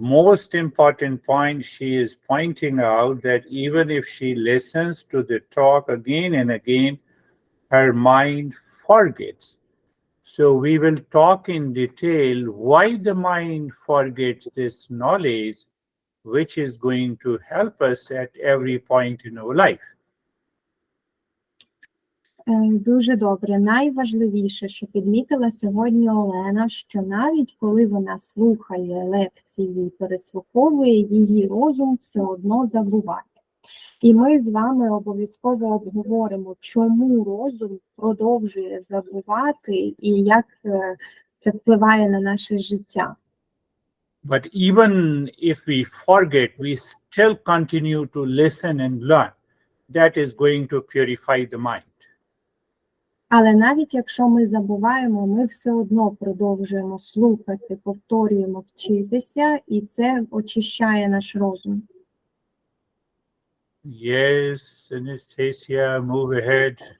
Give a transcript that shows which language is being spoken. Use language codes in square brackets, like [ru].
[en] Most important point, she is pointing out that even if she listens to the talk again and again, her mind forgets. So we will talk in detail why the mind forgets this knowledge, which is going to help us at every point in our life. [uk] Дуже добре. Найважливіше, що підмітила сьогодні Олена, що навіть коли вона слухає лекції і переслуховує, її розум все одно забуває. І ми з вами обов'язково обговоримо, чому розум продовжує забувати і як це впливає на наше життя. [en] But even if we forget, we still continue to listen and learn. That is going to purify the mind. [uk] Але навіть якщо ми забуваємо, ми все одно продовжуємо слухати, повторюємо, вчитися, і це очищає наш розум. [en] Yes, Anastasia, move ahead.